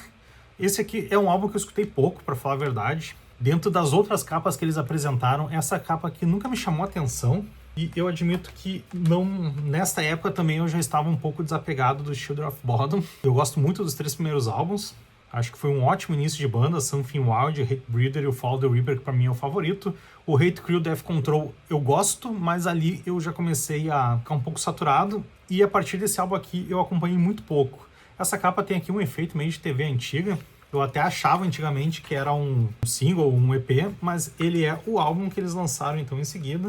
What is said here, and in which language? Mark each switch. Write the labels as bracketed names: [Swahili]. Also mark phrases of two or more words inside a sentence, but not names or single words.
[Portuguese] Esse aqui é um álbum que eu escutei pouco, para falar a verdade. Dentro das outras capas que eles apresentaram, essa capa aqui nunca me chamou a atenção. E eu admito que nesta época também eu já estava um pouco desapegado do Children of Bodom. Eu gosto muito dos 3 primeiros álbuns. Acho que foi um ótimo início de banda. Something Wild, Hatebreeder e o Fall the Reaper, que pra mim é o favorito. O Hate Crew Death Control eu gosto, mas ali eu já comecei a ficar um pouco saturado. E a partir desse álbum aqui eu acompanhei muito pouco. Essa capa tem aqui um efeito meio de TV antiga. Eu até achava antigamente que era um single, um EP, mas ele é o álbum que eles lançaram então em seguida.